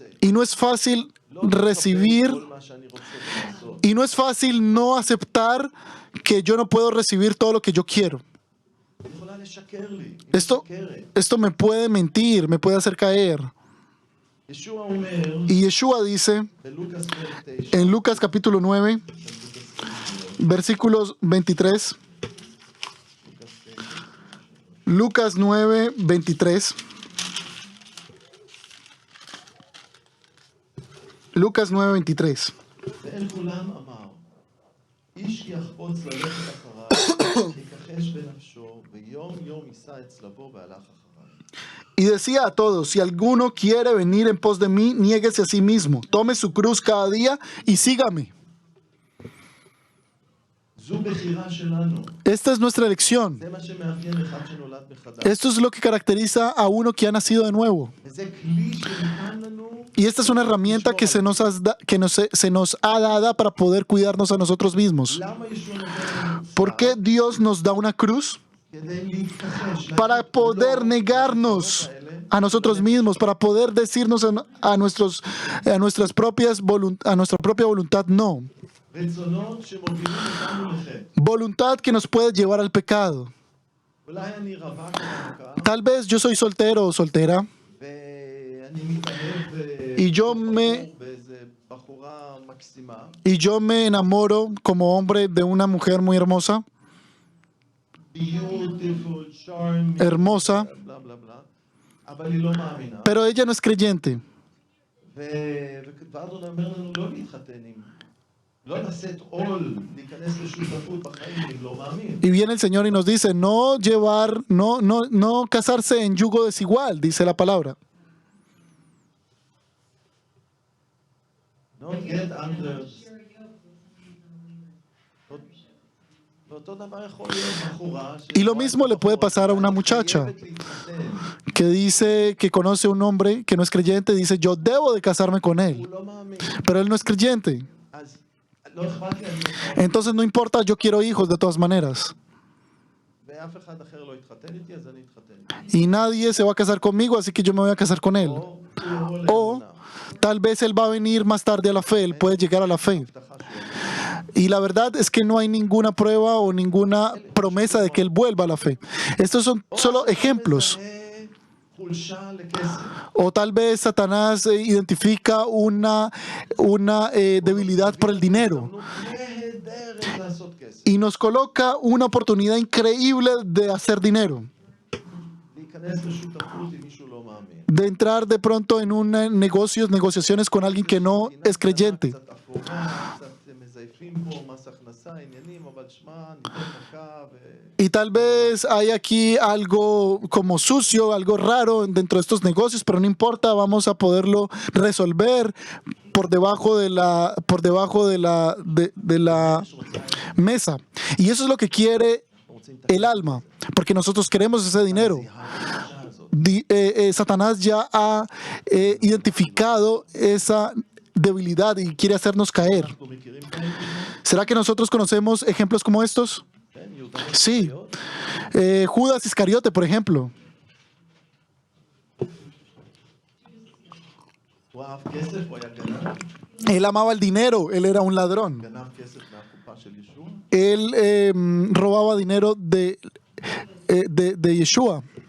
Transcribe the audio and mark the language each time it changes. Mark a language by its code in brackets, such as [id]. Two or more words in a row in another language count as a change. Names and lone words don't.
[es] Y no es fácil [he] לא לקבל [es] recibir, [he] כל מה שאני רוצה לעשות. [es] y no es fácil no aceptar que yo no puedo recibir todo lo que yo quiero. [he] היא יכולה לשקר לי. היא [es] Esto, [he] משקרת. [es] esto me puede mentir, me puede hacer caer. [he] ישוע אומר, [es] Y Yeshua dice [he] בלוקאס פרק 9, [es] en Lucas capítulo 9, versículos 23, Lucas 9, 23. Lucas 9, 23. [he] ואל כולם אמר, איש יחפוץ ללכת אחריו, יכחש בנפשו, ויום יום יישא את צלבו והלך אחריו. [es] Y decía a todos, si alguno quiere venir en pos de mí, niéguese a sí mismo, tome su cruz cada día y sígame. [he] זו בחירה שלנו. [es] Esta es nuestra elección. [he] זה מה שמאפיין אחד שנולד מחדש. [es] Esto es lo que caracteriza a uno que ha nacido de nuevo. [he] וזה כלי שניתן לנו, [es] Y esta es una herramienta que se nos ha dada para poder cuidarnos a nosotros mismos. [he] למה ישוע נותן לנו [es] ¿Por qué Dios nos da una cruz? [he] כדי להתכחש, [es] Para poder negarnos a nosotros mismos, para poder decirnos a nuestra propia voluntad no. [he] רצונות שמובילים אותנו לחטא. [es] Voluntad que nos puede llevar al pecado. [he] אולי אני רווק או רווקה, [es] Tal vez yo soy soltero o soltera [he] ואני מתאהב [es] y yo [he] בתור [es] me- [he] בחור, באיזה בחורה מקסימה, [es] y yo me enamoro como hombre de una mujer muy hermosa, [en] beautiful, charming, [es] hermosa, [he] בלה בלה בלה, אבל היא לא מאמינה. [es] pero ella no es creyente. [he] ואדון אומר לנו לא להתחתן עם, לא לשאת עול, להיכנס לשותפות בחיים אם לא מאמין. [es] Y viene el Señor y nos dice, no casarse en yugo desigual, dice la palabra. [en] Not get under. [he] ואותו דבר יכול להיות בחורה [es] Y lo mismo le puede pasar a una muchacha [he] חייבת להתחתן, [es] que dice que conoce a un hombre que no es creyente, dice, yo debo de casarme con [he] הוא [es] él, [he] לא מאמין. [es] pero él no es creyente. [he] אז לא אכפת לי, אני יכול. [es] Entonces no importa, yo quiero hijos de todas maneras. [he] ואף אחד אחר לא יתחתן איתי, אז אני אתחתן. [es] Y nadie se va a casar conmigo, así que yo me voy a casar con él. [he] או הוא יבוא [es] O [he] לאמונה. [es] tal vez él va a venir más tarde a la fe, él puede llegar a la fe. [he] הבטחה שהוא יבוא. [es] Y la verdad es que no hay ninguna prueba o ninguna promesa de que él vuelva a la fe. Estos son solo ejemplos. [he] מזהה חולשה לכסף. [es] O tal vez Satanás identifica una debilidad por el dinero [he] נהדרת לעשות כסף. [es] y nos coloca una oportunidad increíble de hacer dinero, [he] להיכנס לשותפות עם מישהו לא מאמין. [es] de entrar de pronto en negociaciones con alguien que no es creyente. [he] קצת אפורה, קצת מזייפים פה, מס הכנסה, עניינים, אבל שמע, ניתן מכה [es] Y tal vez hay aquí algo como sucio, algo raro dentro de estos negocios, pero no importa, vamos a poderlo resolver por debajo de la mesa. Y eso es lo que quiere el alma, porque nosotros queremos ese dinero. Satanás ya ha identificado esa debilidad y quiere hacernos caer. [he] אנחנו מכירים כאלה? [es] ¿Será que nosotros conocemos ejemplos como estos? [he] כן, יהודה [es] Sí. [he] איסקריוט. [es] Judas Iscariote, por ejemplo. [he] הוא אהב כסף, הוא היה גנב, [es] Él amaba el dinero, él era un ladrón. [he] גנב כסף מהקופה של ישוע, [es] Él robaba dinero de Yeshua.